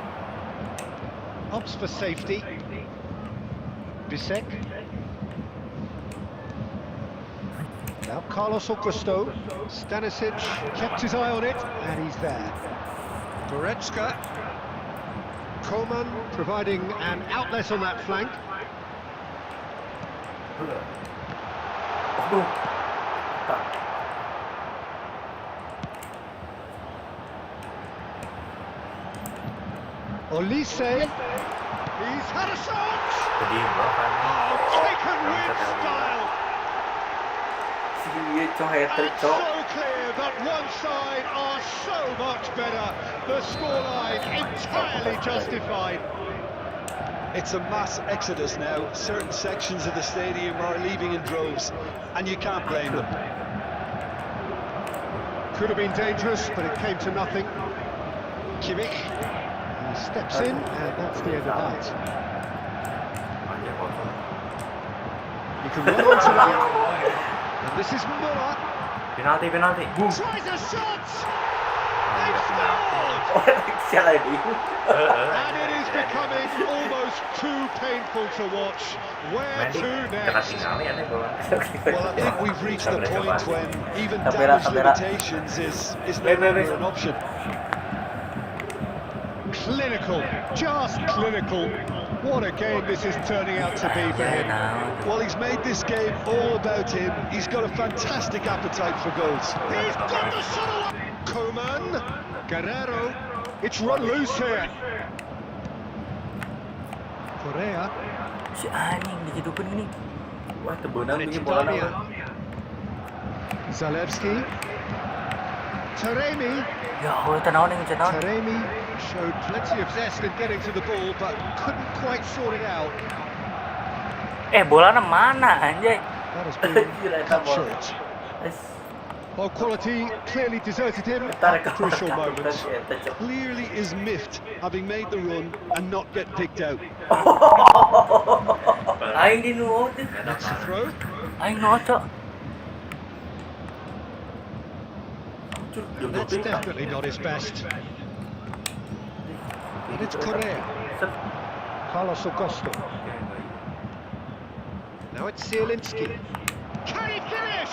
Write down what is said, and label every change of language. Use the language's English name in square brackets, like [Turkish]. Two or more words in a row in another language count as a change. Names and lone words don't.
[English] Opts for safety. Bisek. Now Carlos Augusto. Stanisic kept his eye on it, and he's there. Goretzka. Coman providing an outlet on that flank. Aduh. Tak. Olise. He's had a shot! [Indonesian] Jadi berapa nih? [English] Oh, taken with style! [Indonesian] Si iya cok hat-trick [English] And [Indonesian] cok. [English] so clear that one side are so much better. The scoreline entirely justified. It's a mass exodus now. Certain sections of the stadium are leaving in droves, and you can't blame them. Could have been dangerous, but it came to nothing. Kimmich. He steps in, and that's the end of that. [Indonesian] Anjir kosong. [English] You can run onto that. And this is Muller. [Indonesian] Penalti. Boom. [English] Tries a shot! Ah, They've [Indonesian] udah [English] scored! [Indonesian] Oh, siapa lagi? [English] And it is becoming almost too painful to watch. Where to next? [Indonesian] Ketinggalan ya nih bola. [English] Well, I think we've reached the point when even [Indonesian] Kamera, [English] damage [Indonesian] kamera. [English] limitations is no longer an option. Clinical, just clinical. What a game this is turning out to be for him. Well, he's made this game all about him. He's got a fantastic appetite for goals. He's got the shot away. Coman, Guerrero. It's run loose here. Correa. [Indonesian] Si anjing dihidupin gini. Wah, tebenang [English] And it's [Indonesian] bikin bola [English] Damian. [Indonesian] nama. [English] Zalewski. Taremi. [Arabic] Ya Allah, [Indonesian] tenawan yang cenawan. [English] Taremi showed plenty of zest in getting to the ball, but couldn't quite sort it out. [Indonesian] Bolanya mana anjay? [English] That has been [Sundanese] Gila, eta [English] cut [Sundanese] bola. [English] short. Es. Oh, quality clearly deserted him [Indonesian] Tarik [English] at crucial [Indonesian] ke [English] moments. [Sundanese] Eta, Cok. [English] Clearly is miffed, having made the run and not get picked out. [Sundanese] Aing di nuot. [English] It's a throw. [Sundanese] Aing ngocok. [English] And that's definitely not his best. And it's Correa. Carlos Augusto. Now it's Zielinski. Can he finish?